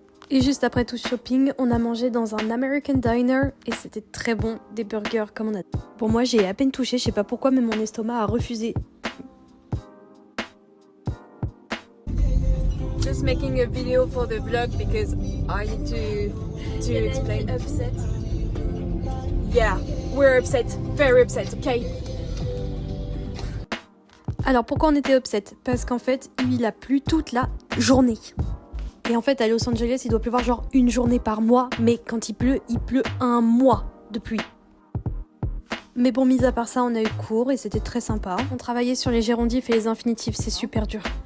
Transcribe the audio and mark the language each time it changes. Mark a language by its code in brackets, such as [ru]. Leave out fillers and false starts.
[fr] Et juste après tout ce shopping, on a mangé dans un American Diner et c'était très bon, des burgers comme on a. Bon moi j'ai à peine touché, je sais pas pourquoi mais mon estomac a refusé. [en] Just making a video for the vlog because I need to explain. Upset. Yeah, we're upset, very upset, okay? [fr] Alors pourquoi on était upset? Parce qu'en fait il a plu toute la journée. Et en fait à Los Angeles il doit pleuvoir genre une journée par mois, mais quand il pleut un mois de pluie. Mais bon, mis à part ça, on a eu cours et c'était très sympa. On travaillait sur les gérondifs et les infinitifs, c'est super dur.